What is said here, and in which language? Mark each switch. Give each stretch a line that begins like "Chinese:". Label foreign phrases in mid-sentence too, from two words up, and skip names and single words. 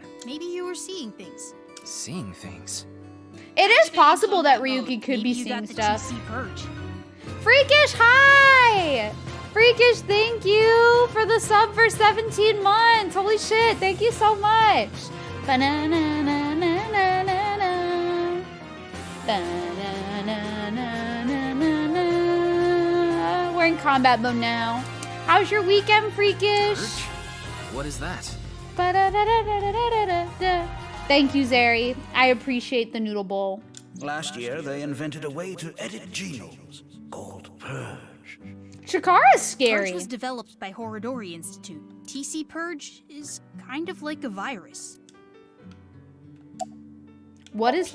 English: Maybe you were seeing things. Seeing things? It is possible that Ryuki could be seeing stuff. TC Purge. Freakish, hi! Freakish, thank you for the sub for 17 months. Holy shit, thank you so much. Ba-na-na-na-na-na-na-na. Ba-na-na-na-na-na-na. We're in combat mode now. How's your weekend, Freakish? Purge? What is that? Ba-da-da-da-da-da-da-da. Thank you, Zeri. I appreciate the noodle bowl. Last year, they invented a way to edit genomes called Purge. Chikara's scary. Purge was developed by Horodori Institute. TC Purge is kind of like a virus. What is